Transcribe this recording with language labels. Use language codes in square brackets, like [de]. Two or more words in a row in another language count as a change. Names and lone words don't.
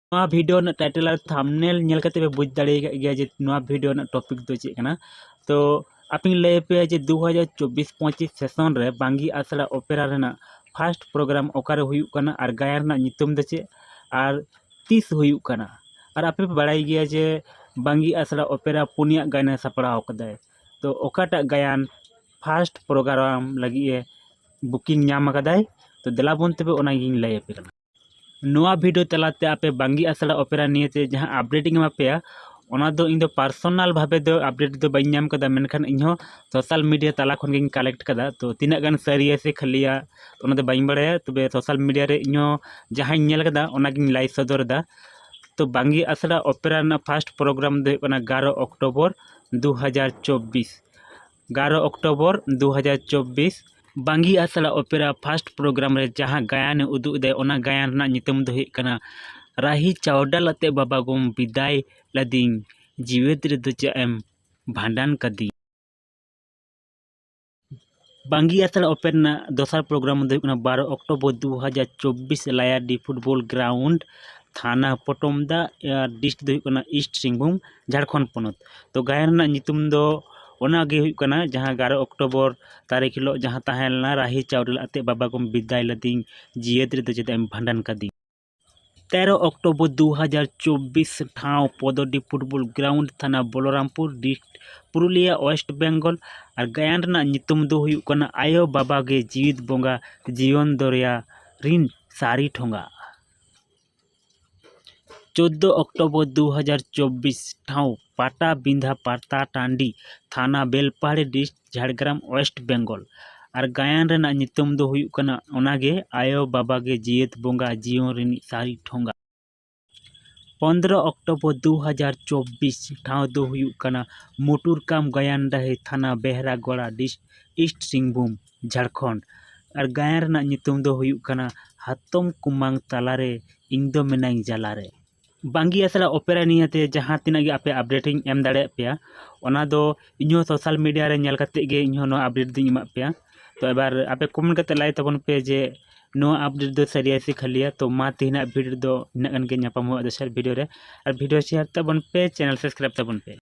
[en] video title [sat] और थंबनेल नेल करते पे बुझ दाड़े गया जे [en] video topic [sat] दो चेक कना। तो आप लय पे जे 2024-25 सेशन रे बांगी आसड़ा ओपेरा रेना [en] first program [sat] ओकारे हुयुक कना और गायन रेना नितुम दो चे और 30 हुयुक कना। और आपे बड़ाई गया जे बांगी आसड़ा ओपेरा पुनिया गायन सपड़ाव कदाय। तो ओकाटा गायन [en] first program [sat] लगी बुकिंग नाम कदाय। तो देलाबन तबे ओना गिन लय पे कना। नोआ वीडियो तलाते आपे बांगी आसड़ा ओपेरा नियते जहाँ अपडेटिंग एमापेया ओना दो इन दो पर्सनल भावे दो अपडेट दो बाइन नाम कदा, मेनखान इन्हों [en] social media [sat] तला खन गिन कलेक्ट कदा। तो तीना गान सारिया से खलिया ओना दो बाइन बड़ाया। तबे [en] social media [sat] रे इन्हों जहाँ नेल कदा ओना गिन लाइव सदर दा। तो बांगी आसड़ा ओपेरा ना [en] first program [sat] दो 11 अक्टोबर 2024 11 अक्टोबर 2024 बांगी आसड़ा ओपेरा [en] first program [sat] रे जहाँ गायन उदुग दे ओना गायन ना नितुम दो हुई कना राही चावडाल अते बाबा गोम विदाय लदिंग जीवेत रे दो चाएम भांडान कदी। बांगी आसड़ा ओपेरा ना दोसर प्रोग्राम दो 12 अक्टोबर 2024 लायाडी [en] football ground [sat] थाना पटमदा डिस्ट दो ईस्ट सिंहभूम झारखंड पनत। तो गायन ना नितुम दो ओनागे हुई कना जहाँ 11 अक्टोबर तारीख हिलो जहाँ तहलना राही चावडाल अते बाबा गोम विदाय लदिंग जीवेत रे दो चाएम भांडान कदी। 13 अक्टोबर 2024 ठाव पदडी [en] football ground [sat] थाना बलरामपुर डिस्ट्रिक्ट पुरुलिया वेस्ट बेंगल। और गायन रना नितुम दो हुई कना आयो बाबा गे जीवित बोंगा जीवन दरिया रिन सारी ठोंगा। 14 अक्टोबर 2024 ठाव पाटा बिंधा पाता टांडी थाना बेलपाहाड़ी डिस्ट्रिक्ट झारग्राम वेस्ट बेंगल। और गायन रना नितुम दो हुई कना ओनागे आयो बाबा गे जीवित बोंगा जीवन रिन सारी ठोंगा। 15 अक्टोबर 2024 ठाव दो हुई कना मोटुरकाम गायन डाहे थाना बेहरागोड़ा डिस्ट्रिक्ट ईस्ट सिंहभूम झारखंड। और गायन रना नितुम दो हुई कना हातम कुमांग तालारे इंग दो मेनाई जालारे। बांगी आसड़ा ओपेरा नियते जहाँ तीना गे आपे अपडेटिंग एम दाड़े पेया ओना दो इन्हों [en] social media [sat] रे नेल कते गे इन्हों नो अपडेट दिन एमा पेया। तो एबार आपे कमेंट कते लाई तबन पे जे नो अपडेट दो सरिया से खलिया। तो मा तीना वीडियो दो इना गन गे ᱧᱟᱯᱟᱢ ᱦᱩᱭᱩᱜᱼᱟ दोसर वीडियो रे। और [en] video share [sat] तबन पे [en] channel subscribe [sat] तबन पे।